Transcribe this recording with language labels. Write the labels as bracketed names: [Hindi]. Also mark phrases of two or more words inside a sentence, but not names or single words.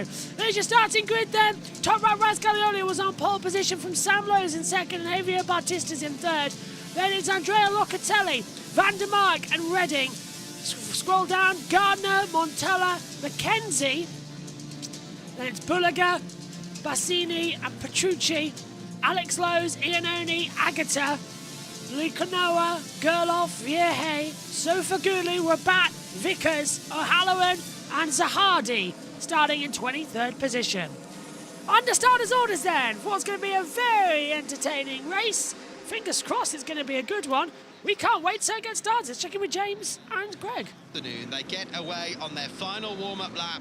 [English] There's your starting grid then. Top right, Razgalioli was on pole position from Sam Lowe's in second and Javier Batista's in third. Then it's Andrea Locatelli, Van der Mark and Redding. Scroll down, Gardner, Montella, McKenzie. Then it's Bulliger, Bassini and Petrucci. Alex Lowe's, Iannone, Agata, Likanoa, Gerloff, Vierhe, Sofagulu, Rabat, Vickers, O'Halloran and Zahardi starting in 23rd position. Under starters orders then for what's going to be a very entertaining race. Fingers crossed it's going to be a good one. We can't wait to get started. Let's check in with James and Greg. They get away on their final warm-up lap.